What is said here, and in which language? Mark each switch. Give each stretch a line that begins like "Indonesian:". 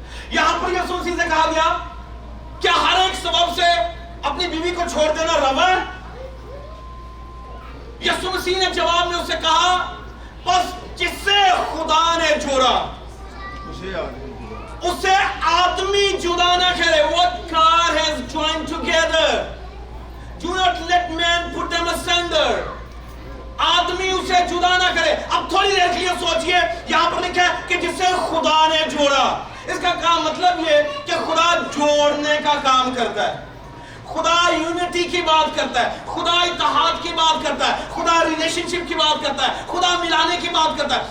Urdu: یہاں پر یسوع مسیح سے کہا گیا کیا ہر ایک سبب سے اپنی بیوی کو چھوڑ دینا روا ہے؟ یسوع مسیح نے جواب میں اسے کہا بس جسے خدا نے جوڑا اسے آدمی جدا نہ کرے.
English: What God has joined together, do not let man put them asunder.
Urdu: آدمی اسے جدا نہ کرے. اب تھوڑی دیر کے لیے سوچئے، یہاں پر لکھا ہے کہ جسے خدا نے جوڑا. اس کا کام مطلب یہ کہ خدا جوڑنے کا کام کرتا ہے، خدا یونٹی کی بات کرتا ہے، خدا اتحاد کی بات کرتا ہے، خدا ریلیشن شپ کی بات کرتا ہے، خدا ملانے کی بات کرتا ہے.